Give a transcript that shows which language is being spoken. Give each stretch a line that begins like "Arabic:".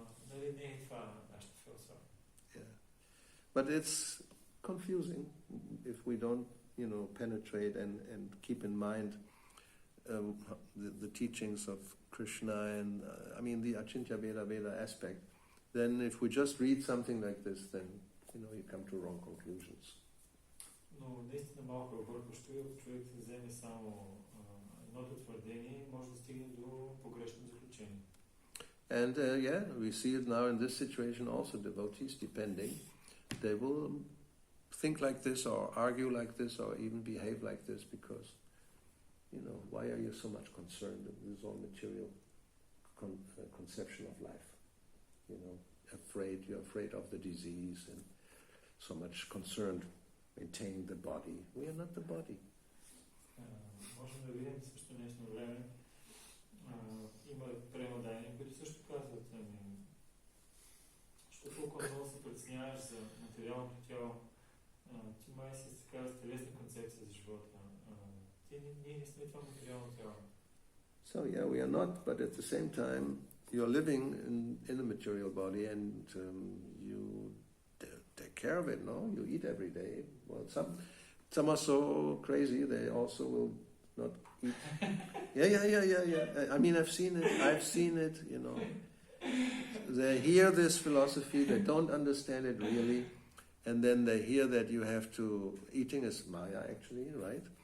Bulgarian: Нали не е това нашата философия.
English: Yeah. But it's confusing if we don't, penetrate and keep in mind the teachings of Krishna and, the Achintya Veda aspect. Then if we just read something like this, then, you come to wrong conclusions.
Bulgarian: Но наистина малко е объркващо и ако човек вземе само едното твърдение, може да стигне до погрешно заключение.
English: And we see it now in this situation also, devotees, depending, they will think like this or argue like this or even behave like this because, why are you so much concerned with this all material conception of life? You're afraid of the disease and so much concerned maintaining the body. We are not the body.
Bulgarian: Можем да видим също днешно време. Има преводания, които също казват, що толкова много се притесняваш за материалното тяло, ти май си така с телесна концепция за живота. Ние не сме това материално тяло.
English: So we are not, but at the same time, you're living in a material body and you take care of it, no? You eat every day. Well, some are so crazy, they also will not eat. Yeah. I mean, I've seen it, They hear this philosophy, they don't understand it really, and then they hear that you have to, eating is Maya actually, right?